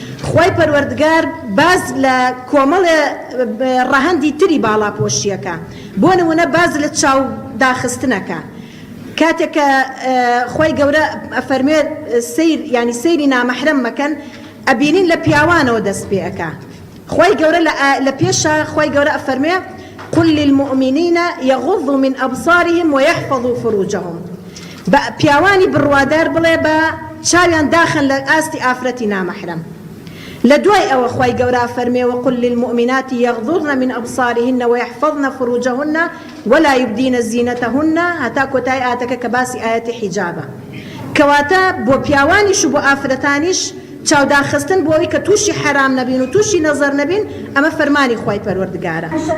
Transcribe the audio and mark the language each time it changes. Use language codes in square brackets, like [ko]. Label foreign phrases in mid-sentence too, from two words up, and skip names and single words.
[ckb] خۆی پەروەردگار باز لە کۆمەڵێ ڕەهەندی تری باڵاپۆشیەکە. بۆ نمونە باز لە چاو داخستنەکە. کاتێک کە، ئێ، خۆی گەورە ئەفەرمێ سەیر، یعنی سەیری نامەحرەم مەکەن، ئەبینین لە پیاوانەوە دەست پێ ئەکا. خۆی گەورە لە ئا-، لە پێشە خۆی گەورە ئەفەرمێ: [ar] «قل للمؤمنين يغضوا من أبصارهم ويحفظوا فروجهم.» [ckb] بە پیاوانی بڕوادار بڵێ بە چاویان داخن لە ئاستی ئافرەتی نامەحرەم. لە دوای ئەوە خۆی گەورە فەرمێ: [ar] «وقل للمؤمنات يغضضن من أبصارهن ويحفظن فروجهن ولا يبدين زينتهن.» [ckb] هەتا کۆتای ئاەتەکە کە باسی ئاەتی حیجابە. کەواتە بۆ پیاوانیش و بۆ ئافرەتانیش چاوداخستن بۆ ئەوەی کە تووشی حرام نەبین و تووشی نەزەر نەبین، ئەمە فەرمانی خۆی پەروەردگارە.